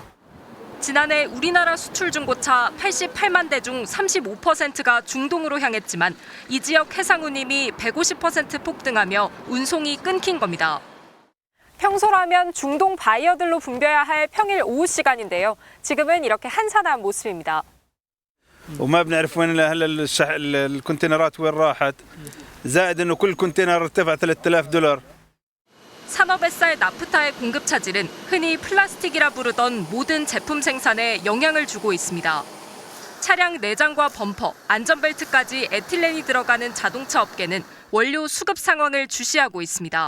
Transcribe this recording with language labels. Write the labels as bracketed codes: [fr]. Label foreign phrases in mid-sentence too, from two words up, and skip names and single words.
[ko] 지난해 우리나라 수출 중고차 88만 대 중 35%가 중동으로 향했지만 이 지역 해상 운임이 150% 폭등하며 운송이 끊긴 겁니다. 평소라면 중동 바이어들로 붐벼야 할 평일 오후 시간인데요. 지금은 이렇게 한산한 모습입니다. [ar] وما بنعرف وين هلا الكونتينرات وين راحت زائد انه كل كونتينر ارتفع $3000. [ko] 산업에 쌀 나프타의 공급 차질은 흔히 플라스틱이라 부르던 모든 제품 생산에 영향을 주고 있습니다. 차량 내장과 범퍼, 안전벨트까지 에틸렌이 들어가는 자동차 업계는 원료 수급 상황을 주시하고 있습니다.